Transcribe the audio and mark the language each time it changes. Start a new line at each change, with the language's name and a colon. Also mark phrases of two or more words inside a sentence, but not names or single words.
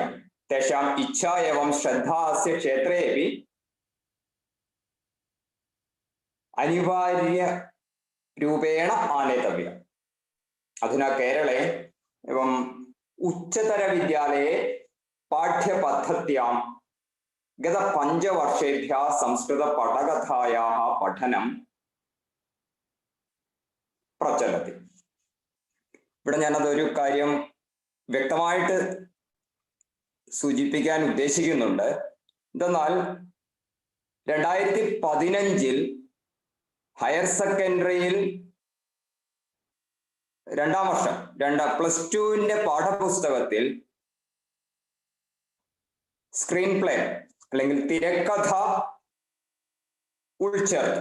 Sanskrit: तेषाम् इच्छा एवं श्रद्धा अस्य क्षेत्रे अपि अनिवार्यरूपेण आनेतव्या। अधुना केरळे एवं उच्चतरविद्यालये पाठ्यपद्धत्यां गत 5 वर्षेभ्यः संस्कृतपटकथायाः पठनं പ്രചലതി.
Malayalam: ഇവിടെ ഞാനതൊരു കാര്യം വ്യക്തമായിട്ട് സൂചിപ്പിക്കാൻ ഉദ്ദേശിക്കുന്നുണ്ട്. എന്തെന്നാൽ 2015
English: higher secondaryയിൽ
Malayalam: 2ാം വർഷം +2 പാഠപുസ്തകത്തിൽ
English: screen play
Malayalam: അല്ലെങ്കിൽ തിരക്കഥ ഉൾച്ചേർത്തു.